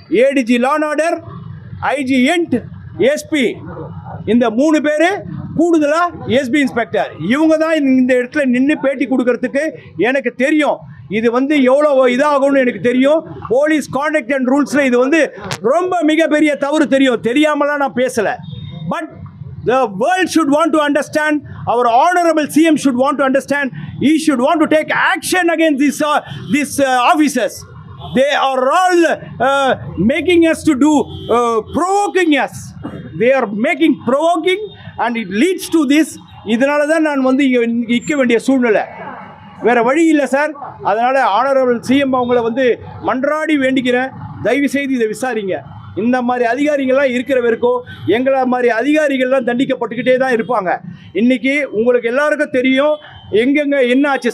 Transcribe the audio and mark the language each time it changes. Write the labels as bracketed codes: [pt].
[ta] ADG law and order, IG end, SP, இந்த 3 பேர் கூடுதலாக எஸ்பி இன்ஸ்பெக்டர், இவங்க தான் இந்த இடத்துல நின்று பேட்டி கொடுக்கறதுக்கு எனக்கு தெரியும். இது வந்து எவ்வளோ இதாகும்னு எனக்கு தெரியும். போலீஸ் கான்டக்ட் அண்ட் ரூல்ஸில் இது வந்து ரொம்ப மிகப்பெரிய தவறு தெரியும். தெரியாமலாம் நான் பேசலை. [en] But the world should want to understand, our honorable CM should want to understand, he should want to take action against these officers. They are all making us to do, provoking us. They are making provoking and it leads to this. [ta] இதனால தான் நான் வந்து நிற்க வேண்டிய சூழ்நிலை, வேறு வழி இல்லை சார். அதனால் ஆனரபிள் சிஎம் அவங்கள வந்து மன்றாடி வேண்டிக்கிறேன், தயவு செய்து இதை விசாரிங்க. இந்த மாதிரி அதிகாரிகள்லாம் இருக்கிற வரைக்கும் எங்களை மாதிரி அதிகாரிகள்லாம் தண்டிக்கப்பட்டுக்கிட்டே தான் இருப்பாங்க. இன்றைக்கி உங்களுக்கு எல்லாருக்கும் தெரியும் எங்கெங்கே என்ன ஆச்சு.